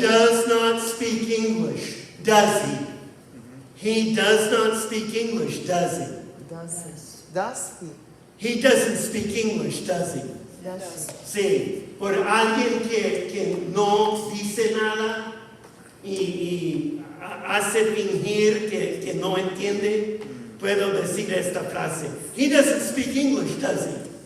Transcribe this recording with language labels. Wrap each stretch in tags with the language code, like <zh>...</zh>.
<en>does not speak English, does he? He does not speak English, does he? Does he? He doesn't speak English, does he? Does he?</en> <es>Sí, por alguien que no dice nada y hace fingir que no entiende, puedo decir esta frase.</es> <en>He doesn't speak English, does he?</en>